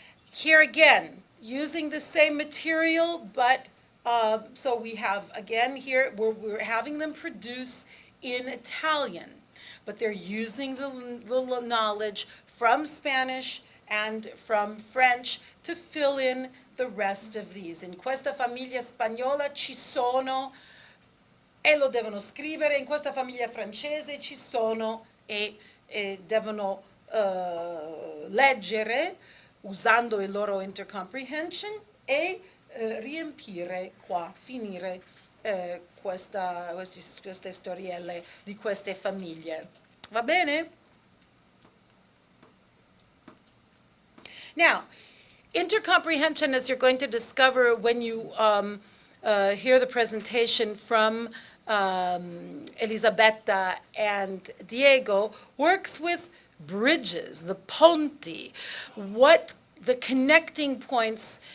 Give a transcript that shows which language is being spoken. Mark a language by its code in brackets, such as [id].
[en] Here again, using the same material, but so we have, again, here, we're having them produce in Italian, but they're using the knowledge from Spanish and from French to fill in the rest of these. [it] In questa famiglia spagnola ci sono, e lo devono scrivere, in questa famiglia francese ci sono, e devono leggere, usando il loro intercomprehension, e riempire qua, finire queste storielle di queste famiglie. Va bene? [en] Now, intercomprehension, as you're going to discover when you hear the presentation from Elisabetta and Diego, works with bridges, the ponti, what the connecting points.